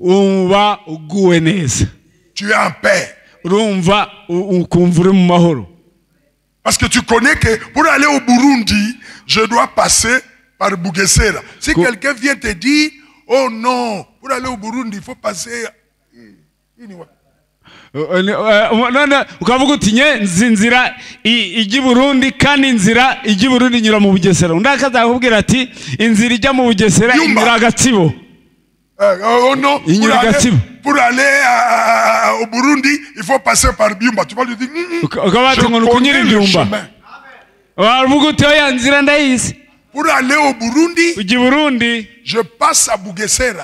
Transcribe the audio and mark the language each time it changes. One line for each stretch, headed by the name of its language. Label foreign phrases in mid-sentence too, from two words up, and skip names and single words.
French: Tu es en paix. Parce que tu connais que pour aller au Burundi, je dois passer par Bugesera. Si quelqu'un vient te dire, oh non, pour aller au Burundi, il faut passer.
Kinyarwanda: ukavuga uti nzi inzira ijya i Burundi kandi inzira ijya i Burundi inyura mu Bugesera undi akazakubwira ati inzira ijya mu Bugesera inyura Gatsibo.
French: Oh non, pour aller au Burundi, il faut passer par Byumba. Tu vas lui dire, je connais le chemin. Pour aller au Burundi, je passe à Bugesera.